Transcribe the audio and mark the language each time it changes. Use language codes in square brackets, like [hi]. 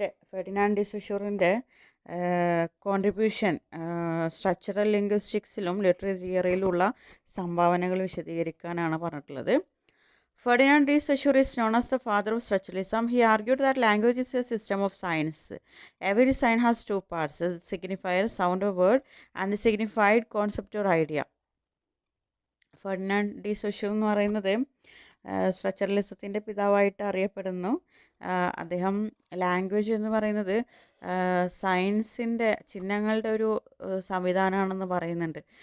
[ml] Ferdinand D സൊഷ്യൂറിൻ്റെ contribution structural ലിംഗ്വിസ്റ്റിക്സിലും literary തിയറിയിലുള്ള സംഭാവനകൾ വിശദീകരിക്കാനാണ് പറഞ്ഞിട്ടുള്ളത്. [en] Ferdinand de Saussure is known as the father of structuralism. He argued that language is a system of signs. Every sign has two parts, the signifier, sound or word, and the signified concept or idea. [ml] Ferdinand D സൊഷ്യൂർ എന്ന് പറയുന്നത് സ്ട്രക്ചറലിസത്തിൻ്റെ പിതാവായിട്ട് അറിയപ്പെടുന്നു. അദ്ദേഹം language എന്ന് പറയുന്നത് സയൻസിൻ്റെ ചിഹ്നങ്ങളുടെ ഒരു സംവിധാനമാണെന്ന് പറയുന്നുണ്ട്.